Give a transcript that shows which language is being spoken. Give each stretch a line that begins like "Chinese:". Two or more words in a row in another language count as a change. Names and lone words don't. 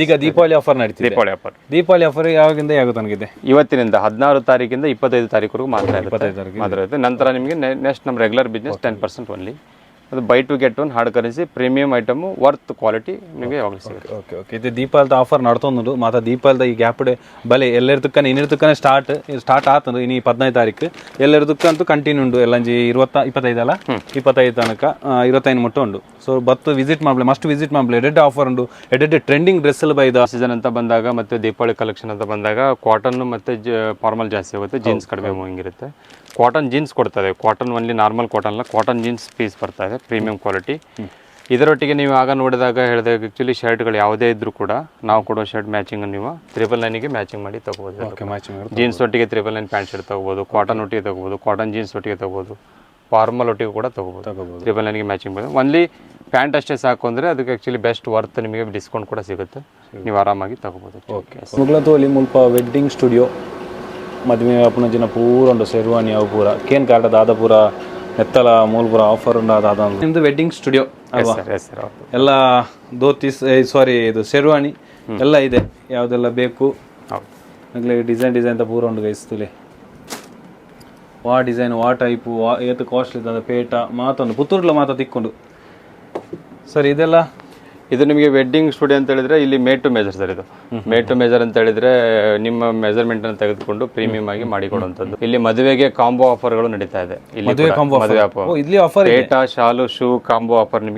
Kannada: ಇದೀಗ ದೀಪಾವಳಿ ಆಫರ್ ನಡೀತಿದೆ. ದೀಪಾವಳಿ ಆಫರ್ ಯಾವಾಗಿಂದ ಯಾವ ತನಗಿದೆ? ಇವತ್ತಿನಿಂದ 16 ತಾರೀಕಿಂದ 25 ತಾರೀಕುವರೆಗೂ ಮಾತ್ರ ಇರುತ್ತೆ. ನಂತರ ನಿಮಗೆ ನೆಕ್ಸ್ಟ್ ನಮ್ಮ
English: regular business 10% only.
Kannada: ಅದು
English: buy two get 1 hard currency premium item worth quality
Kannada: ನಿಮಗೆ ಯಾವಾಗಲೂ ಸಿಗುತ್ತೆ.
English: OK OK.
Tulu: ಇದು ದೀಪಾವಳಿದ ಆಫರ್ ನಡ್ತೊಂದು ಮತ್ತು ದೀಪಾವಳಿದ ಈ ಗ್ಯಾಪ್ಡೆ ಬಲೆ ಎಲ್ಲರದಕ್ಕನೆ ಇನ್ನಿರ್ತಕ್ಕನೆ ಸ್ಟಾರ್ಟ್ ಆತಂದ್ರೆ ಇನ್ನು 15 ತಾರೀಕು ಎಲ್ಲರದಕ್ಕಂತೂ ಕಂಟಿನ್ಯೂ ಉಂಡು. ಎಲ್ಲಂಜಿ 25 ಅಲ್ಲ 25 ತನಕ 25 ಮುಟ್ಟ ಉಂಡು. ಸೊ ಬತ್ತು ವಿಸಿಟ್ ಮಾಡಲಿ,
English: must visit
Tulu: ಮಾಡಲಿ.
English: added offer
Tulu: ಉಂಡು,
English: added trending dresses
Tulu: ಬೈದ
Kannada: ಸೀಸನ್ ಅಂತ ಬಂದಾಗ ಮತ್ತು ದೀಪಾವಳಿ ಕಲೆಕ್ಷನ್ ಅಂತ ಬಂದಾಗ ಕಾಟನ್ ಮತ್ತು ಫಾರ್ಮಲ್ ಜಾಸ್ತಿ ಹೋಗುತ್ತೆ, ಜೀನ್ಸ್ ಕಡಿಮೆ ಹೋಗಿರುತ್ತೆ.
English: cotton jeans
Kannada: ಕೊಡ್ತಾರೆ.
English: cotton only normal cotton
Kannada: ಅಲ್ಲ,
English: cotton jeans piece
Kannada: ಬರ್ತಾ ಇದೆ
English: premium quality.
Kannada: ಇದರೊಟ್ಟಿಗೆ ನೀವು ಆಗ ನೋಡಿದಾಗ ಹೇಳಿದಾಗ ಆ್ಯಕ್ಚುಲಿ ಶರ್ಟ್ಗಳು ಯಾವುದೇ ಇದ್ರೂ ಕೂಡ ನಾವು ಕೊಡೋ
English: shirt matching
Kannada: ನೀವು 999ಗೆ ಮ್ಯಾಚಿಂಗ್ ಮಾಡಿ ತೊಗೋಬೋದು. ಜೀನ್ಸ್ ಒಟ್ಟಿಗೆ 999
English: pant shirt
Kannada: ತೊಗೋಬೋದು, ಕಾಟನ್ ಒಟ್ಟಿಗೆ ತೊಗೋಬೋದು,
English: cotton jeans
Kannada: ಒಟ್ಟಿಗೆ ತೊಗೋಬೋದು, ಫಾರ್ಮಲ್ ಒಟ್ಟಿಗೆ ಕೂಡ ತೊಗೋಬೋದು. 999ಗೆ ಮ್ಯಾಚಿಂಗ್ ಬಂದು
English: only pant
Kannada: ಅಷ್ಟೇ ಸಾಕು ಅಂದರೆ ಅದಕ್ಕೆ
English: actually best worth
Kannada: ನಿಮಗೆ ಡಿಸ್ಕೌಂಟ್ ಕೂಡ ಸಿಗುತ್ತೆ, ನೀವು ಆರಾಮಾಗಿ ತೊಗೋಬೋದು. ಓಕೆ.
Tulu: ಮುಗ್ಲತೋಲಿ ಮುಲ್ಪ ವೆಡ್ಡಿಂಗ್ ಸ್ಟುಡಿಯೋ ಮದುವೆ ಅಪ್ಪನ ಪೂರ ಉಂಟು ಶೆರ್ವಾನಿ ಅವು ಪೂರ ಕೇನ್ ಕಾರ್ಡ್ ದಾದ ಪೂರ ಎತ್ತಲ ಮೂಲ ಆಫರ್ ಉಂಟಾದ ನಿಮ್ದು ವೆಡ್ಡಿಂಗ್ ಸ್ಟುಡಿಯೋ ಅಲ್ವಾ?
Kannada: ಎಲ್ಲ ಧೋತೀಸ್ ಇದು ಶೆರ್ವಾನಿ ಎಲ್ಲ ಇದೆ, ಯಾವುದೆಲ್ಲ ಬೇಕು ಡಿಸೈನ್ ಅಂತ
Tulu: ಪೂರ ಉಂಟು ಗೈಸ್ತುಲಿ. ವಾ ಡಿಸೈನ್ ವಾ ಟೈಪು ಏತು ಕಾಸ್ಟ್ಲಿ ಇದ್ದ ಪೇಟ ಮಾತೊಂದು ಪುತ್ತೂರ್ಲ ಮಾತ ತಿಕ್ಕೊಂಡು ಸರ್.
Kannada: ಇದೆಲ್ಲ ಇದು ನಿಮಗೆ ವೆಡ್ಡಿಂಗ್ ಸ್ಟುಡಿಯೋ ಅಂತ ಹೇಳಿದ್ರೆ ಇಲ್ಲಿ
English: made to measure
Kannada: ಸರ್. ಇದು
English: made to measure
Kannada: ಅಂತ ಹೇಳಿದ್ರೆ ನಿಮ್ಮ ಮೆಜರ್ಮೆಂಟ್ ಅನ್ನು ತೆಗೆದುಕೊಂಡು ಪ್ರೀಮಿಯಂ ಆಗಿ ಮಾಡಿಕೊಡುವಂಥದ್ದು. ಇಲ್ಲಿ ಮದುವೆಗೆ
English: combo offers
Kannada: ನಡೀತಾ ಇದೆ. ಮದುವೆ ಆಫರ್ ಪೇಟ, ಶಾಲು, ಶೂ
English: combo offer
Kannada: ನಿಮಗೆ.